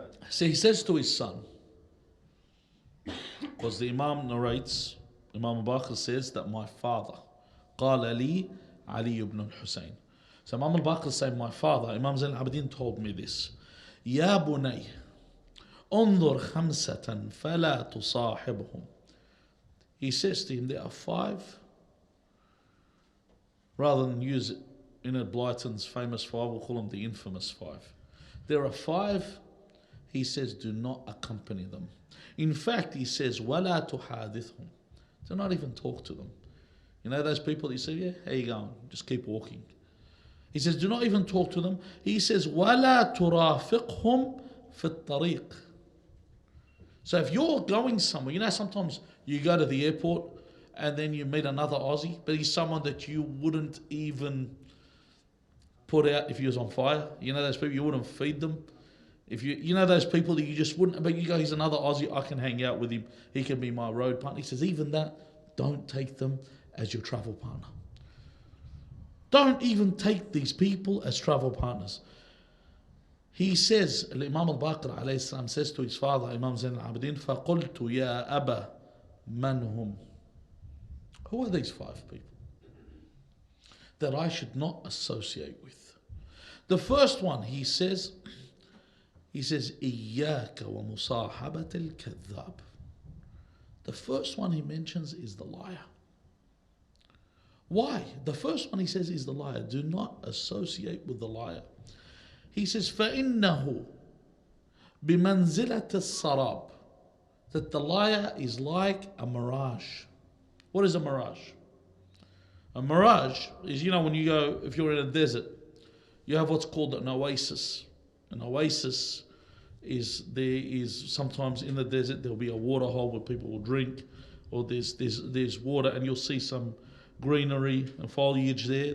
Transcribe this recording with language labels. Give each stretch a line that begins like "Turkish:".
English: So he says to his son, because the Imam narrates, Imam al-Baqir says that my father,
Arabic: قال لي
English: Ali ibn al-Hussein. So Imam al-Baqir said, my father, Imam Zain al-Abidin, told me this.
Arabic: Ya bunay, انظر خمسة فلا تصاحبهم.
English: He says to him, there are 5, rather than use Enid Blyton's famous 5, we'll call them the infamous 5. There are 5, he says, do not accompany them. In fact, he says,
Arabic: وَلَا تُحَادِثْهُم.
English: Do not even talk to them. You know those people, you say, yeah, how you going? Just keep walking. He says, do not even talk to them. He says,
Arabic: وَلَا تُرَافِقْهُمْ فِي الطَّرِيقِ.
English: So if you're going somewhere, you know sometimes you go to the airport and then you meet another Aussie, but he's someone that you wouldn't even put out if he was on fire. You know those people, you wouldn't feed them. If you know those people that you just wouldn't, but you go, he's another Aussie, I can hang out with him, he can be my road partner. He says, even that, don't take them as your travel partner. Don't even take these people as travel partners. He says, Imam al-Baqir alayhi salam says to his father, Imam Zain al-Abidin,
Arabic: فَقُلْتُ يَا أَبَا مَنْ هُمْ.
English: Who are these 5 people that I should not associate with? The first one, he says,
Arabic: إِيَّاكَ وَمُصَاحَبَةَ الْكَذَّابِ.
English: The first one he mentions is the liar. Why? The first one he says is the liar. Do not associate with the liar. He says,
Arabic: فَإِنَّهُ بِمَنْزِلَةِ السَّرَابِ.
English: That the liar is like a mirage. What is a mirage? A mirage is, you know, when you go, if you're in a desert, you have what's called an oasis. An oasis is sometimes in the desert, there'll be a water hole where people will drink, or there's water and you'll see some greenery and foliage there.